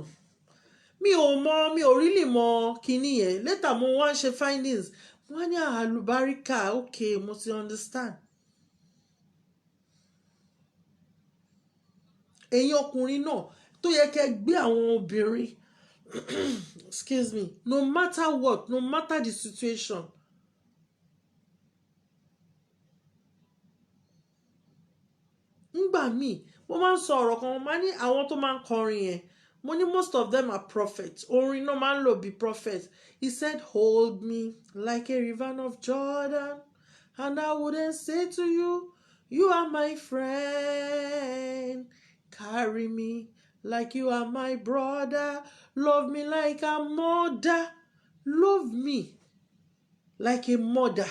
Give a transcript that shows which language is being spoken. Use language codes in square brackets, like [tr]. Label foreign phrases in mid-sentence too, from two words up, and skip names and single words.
[yo] Mi ò really mọ kinní yẹn. Later mo wá ń ṣe findings. Wọ́n ní àlùbáríkà, okay, mo ti understand. Ẹ̀yin ọkùnrin náà tó yẹ kẹ́ gbé àwọn obìnrin [en] excuse me, no matter what, no matter the situation. [yo] Nígbà míì mo máa ń sọ ọ̀rọ̀ kan, mo máa ní àwọn tó máa ń kọrin yẹn, mo ní [en] most of them are prophets. [yo] Orin náà máa ń lò bí prophet. [en] He said, hold me like a river of Jordan, and I wouldn't say to you, you are my friend. Carry me like you are my brother. Love me like a mother. Love me like a mother.